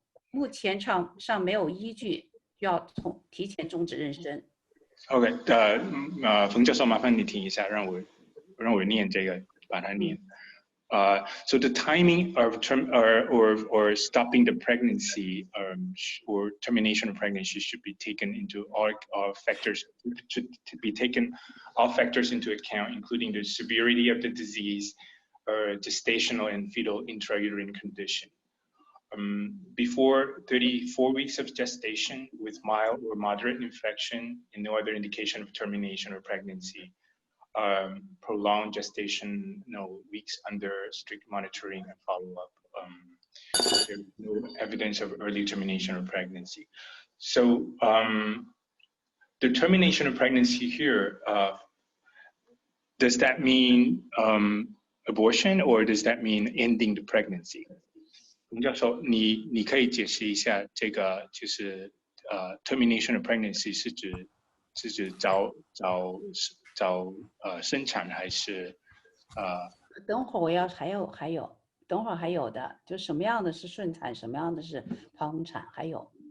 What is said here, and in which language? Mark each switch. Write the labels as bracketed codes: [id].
[zh] 目前上没有依据，需要提前终止妊娠。 OK， 冯教授，麻烦你停一下，让我念这个，把它念。 [en] So the timing of or stopping the pregnancy or termination of pregnancy should be taken into all factors into account, including the severity of the disease, gestational and fetal intrauterine condition. Before 34 weeks of gestation with mild or moderate infection and no other indication of termination or pregnancy. Prolonged gestation, weeks under strict monitoring and follow-up. There's no evidence of early termination of pregnancy. So the termination of pregnancy here, does that mean abortion or does that mean ending the pregnancy? [zh] 洪教授，你可以解释一下这个就是termination of pregnancy 是指早生产还是等会儿我要还有等会儿还有的，就什么样的是顺产，什么样的是剖宫产，还有